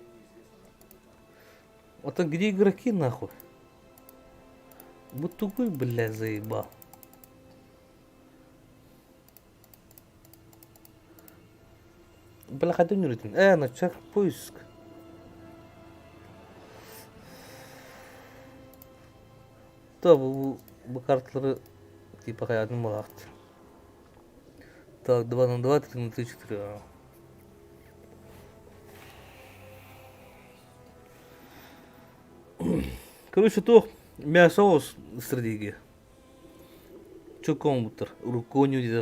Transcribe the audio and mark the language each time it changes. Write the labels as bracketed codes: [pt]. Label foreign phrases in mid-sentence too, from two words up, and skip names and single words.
[ru] Вот а где игроки, нахуй? Вот тупой, блядь, заебал. Бля, ходим не ритм. Начать поиск. Да, [tr] bu kartları типа hayatım var. [ru] Так, 2 на 2, 3 на 3, 4. Короче, то мясо стратегия. Чё компьютер? Рукой не удержать.